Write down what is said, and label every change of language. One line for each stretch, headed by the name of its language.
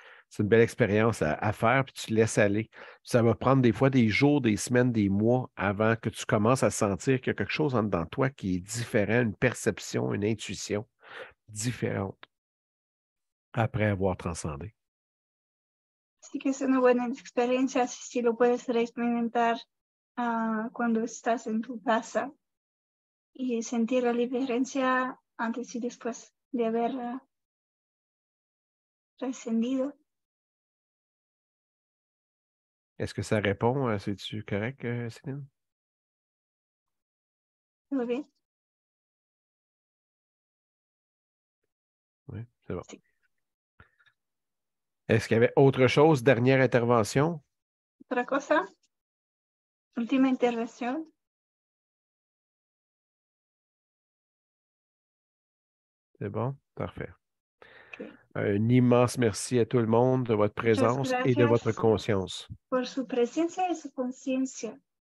French: C'est une belle expérience à faire, puis tu te laisses aller. Ça va prendre des fois des jours, des semaines, des mois avant que tu commences à sentir qu'il y a quelque chose en dedans de toi qui est différent, une perception, une intuition différente après avoir transcendé.
Spanish: Así que es una buena experiencia si lo puedes experimentar cuando estás en tu casa y sentir la diferencia antes y después de haber trascendido.
French: Est-ce que ça répond? C'est-tu correct, Céline?
Spanish: Muy bien.
French: Oui, c'est bon.
Spanish: Sí.
French: Est-ce qu'il y avait autre chose? Dernière intervention?
Spanish: ¿Otra cosa? Última intervención.
French: C'est bon? Parfait. Ok. Un immense merci à tout le monde de votre
Spanish: Muchas
French: présence et de votre
Spanish: gracias
French: conscience.
Spanish: por su presencia y su conciencia.